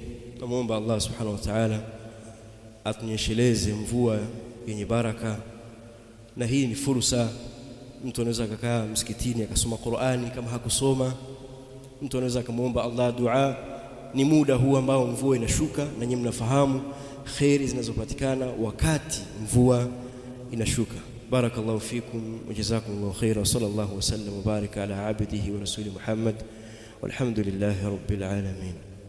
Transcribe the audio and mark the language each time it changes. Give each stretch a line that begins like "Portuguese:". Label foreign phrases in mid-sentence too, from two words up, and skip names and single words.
Swahili: Namuomba
Arabic: الله سبحانه وتعالى
Swahili: atunyesheleze mvua yenye baraka, na hii ni fursa. Mtu anaweza kukaa msikitini akasoma Qur'ani kama hakusoma. Mtu anaweza kumuomba Allah dua. Ni muda huu ambao mvua inashuka, na nyinyi mnafahamu khairi zinazopatikana wakati mvua inashuka.
Arabic: بارك الله فيكم وجزاكم الله خيرا صلى الله وسلم وبارك على عبده ورسوله محمد والحمد لله رب العالمين.